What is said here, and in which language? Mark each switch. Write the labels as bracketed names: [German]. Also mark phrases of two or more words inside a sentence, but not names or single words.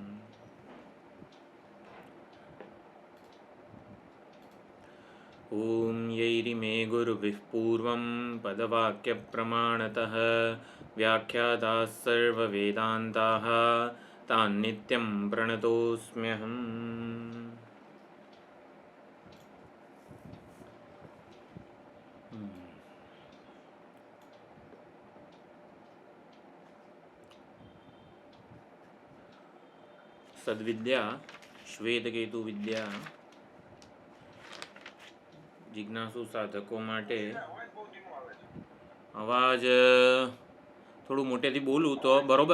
[Sanskrit] ॐ यैरिमे गुरुभिः पूर्वं पदवाक्यप्रमाणतः व्याख्याताः सर्ववेदान्ताः तान् नित्यं प्रणतोऽस्म्यहम्। [Gujarati] સદવિદ્યા શ્વેતકેતુ વિદ્યા જિજ્ઞાસુ સાધકો માટે અવાજ થોડું મોટેથી બોલું તો બરોબર.